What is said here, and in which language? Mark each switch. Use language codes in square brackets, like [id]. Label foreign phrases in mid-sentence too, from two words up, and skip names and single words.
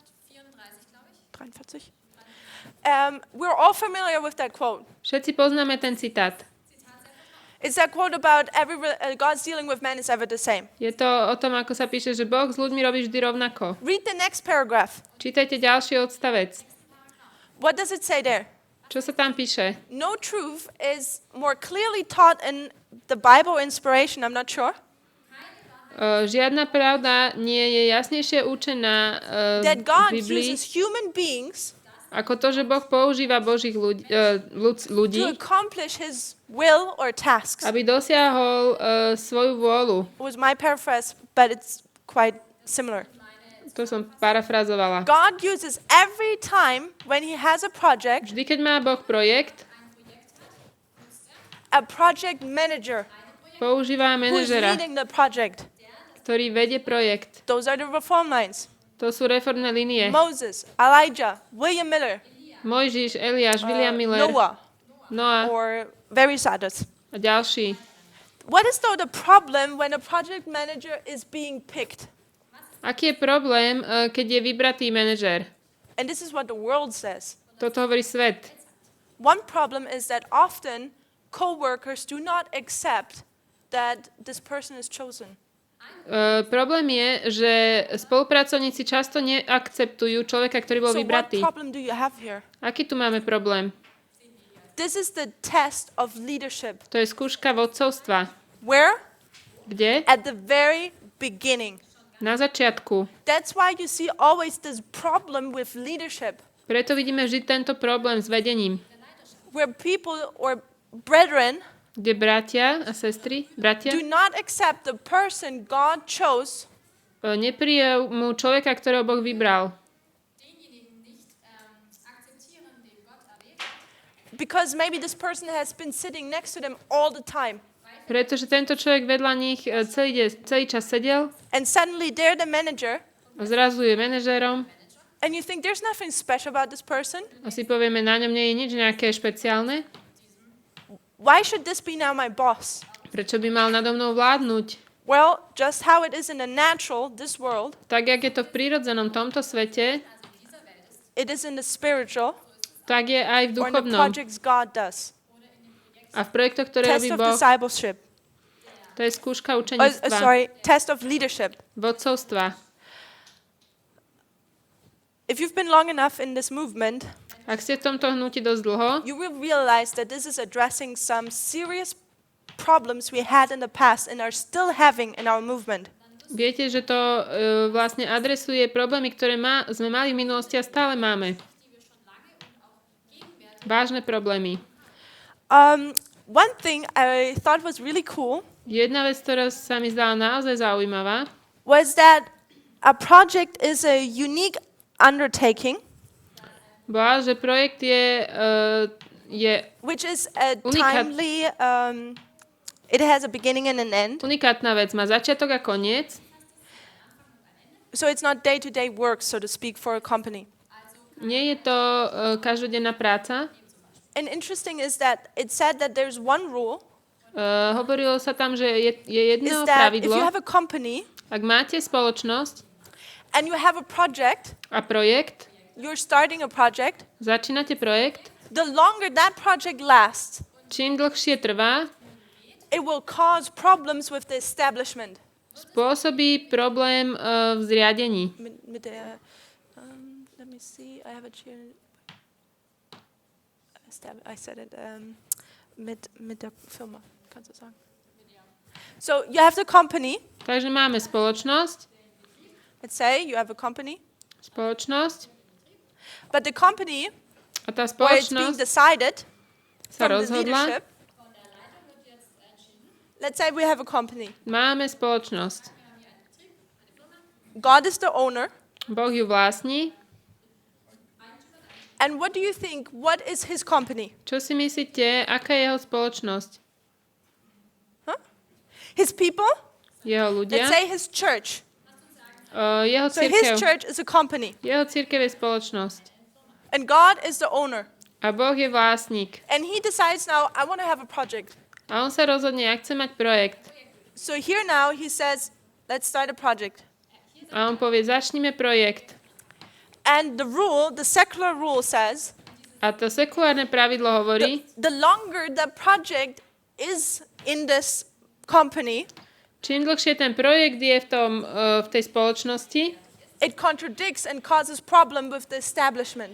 [en] 43. We're all familiar with that quote. [sk] Všetci poznáme ten citát. [en] It's that quote about God's dealing with man is ever the same. [sk] Je to o tom, ako sa píše, že Boh s ľuďmi robí vždy rovnako. [en] Read the next paragraph. [sk] Čítajte ďalší odstavec. [en] What does it say there? [sk] Čo sa tam píše? [en] No truth is more clearly taught in the Bible inspiration, I'm not sure. [sk] Žiadna pravda nie je jasnejšie učená [en] That [sk] v [en] God [sk] Biblii, [en] uses human beings [sk] ako to, že Boh používa Božích ľudí, [en] to accomplish his will or tasks. [sk] aby dosiahol svoju vôľu. [en] It was my paraphrase, but it's quite similar. [sk] To som parafrazovala. [en] God uses every time when he has a project, [sk] Vždy, keď má Boh projekt, [en] a project manager [sk] používa [en] who is [sk] manažera, [en] leading the project. [sk] ktorý vedie projekt. [en] Those are the reform lines. [sk] To sú reformné línie. [en] Moses, Elijah, William Miller, [sk] Mojžiš, Eliáš, William Miller, [en] Noah, [sk] Noah [en] or various others. [sk] a ďalší. [en] What is though the problem when a project manager is being picked? [sk] Aký je problém, keď je vybratý manažer? [en] And this is what the world says. [sk] Toto hovorí svet. [en] One problem is that often co-workers do not accept that this person is chosen. [sk] Problém je, že spolupracovníci často neakceptujú človeka, ktorý bol [en] So what [sk] vybratý. [en] problem do you have here? [sk] Aký tu máme problém? [en] This is the test of leadership. [sk] To je skúška vodcovstva. [en] Where? [sk] Kde? [en] At the very beginning. [sk] Na začiatku. [en] That's why you see always this problem with leadership, [sk] Preto vidíme vždy tento problém s vedením. [en] where people or brethren [sk] Kde bratia a sestry, [en] do not accept the person God chose [sk] neprijmú človeka, ktorého Boh vybral. [en] because maybe this person has been sitting next to them all the time. [sk] Pretože tento človek vedľa nich celý čas sedel [en] And suddenly they're the manager, [sk] a zrazu je manažérom [en] and you think there's nothing special about this person. [sk] a si povieme, na ňom nie je nič nejaké špeciálne. [en] Why should this be now my boss? [sk] Prečo by mal nado mnou vládnuť? [en] Well, just how it is in the natural, this world, [sk] Tak, jak je to v prírodzenom tomto svete, [en] it is in the spiritual, [sk] tak je aj v [en] or in the [sk] duchovnom. [en] projects God does. [sk] A v projektoch, ktoré [en] Test [sk] robí [en] of [sk] Boh, [en] discipleship. [sk] to je skúška učeníctva, [en] Test of leadership. [sk] vodcovstva. [en] If you've been long enough in this movement, [sk] Ak ste v tomto hnutí dosť dlho, [en] you will realize that this is addressing some serious problems we had in the past and are still having in our movement. [sk] viete, že to vlastne adresuje problémy, ktoré sme mali v minulosti a stále máme. Vážne problémy. [en] One thing I thought was really cool [sk] Jedna vec, ktorá sa mi zdala naozaj zaujímavá, [en] was that a project is a unique undertaking, [sk] bola, že projekt je [en] which is a [sk] Unikat. [en] timely, it has a beginning and an end. [sk] unikátna vec. Má začiatok a koniec. [en] So it's not day-to-day work, so to speak, for a company. [sk] Nie je to každodenná práca. [en] And interesting is that it said that there's one rule, [sk] Hovorilo sa tam, že je [en] is [sk] jedno [en] that if you [sk] pravidlo. [en] have a company [sk] Ak máte spoločnosť [en] and you have a project, [sk] a projekt, [en] you're starting a project, [sk] začínate projekt, [en] the longer that project lasts, [sk] čím dlhšie trvá, [en] it will cause problems with the establishment. [sk] spôsobí problém v zriadení. [en] Let me see, I have it here. I said it [de] mit der Firma, kannst du sagen. [en] So you have the company. [sk] Takže máme spoločnosť, [en] Let's say you have a company, but the company, [sk] a tá [en] where it's being [sk] spoločnosť [en] decided [sk] sa [en] from the [sk] rozhodla, [en] leadership. Let's say we have a company. [sk] máme spoločnosť. [en] God is the owner. [sk] Boh ju vlastní. [en] And what do you think? What is his company? [sk] Čo si myslíte, aká je jeho spoločnosť? [en] Huh? His people? [sk] Jeho ľudia? [en] Let's say his church. [sk] Jeho [en] So his [sk] cirkev. [en] church is a company. [sk] Jeho cirkev je spoločnosť. [en] And God is the owner. [sk] A Boh je vlastník. [en] And he decides now, I want to have a project. [sk] A on sa rozhodne, ak chce mať projekt. [en] So here now he says, let's start a project. [sk] A on povie, začnime projekt. [en] And the secular rule says, [sk] A to sekulárne pravidlo hovorí, [en] the longer the project is in this company, [sk] čím dlhšie ten projekt je v tej spoločnosti, [en] it contradicts and causes problem with the establishment.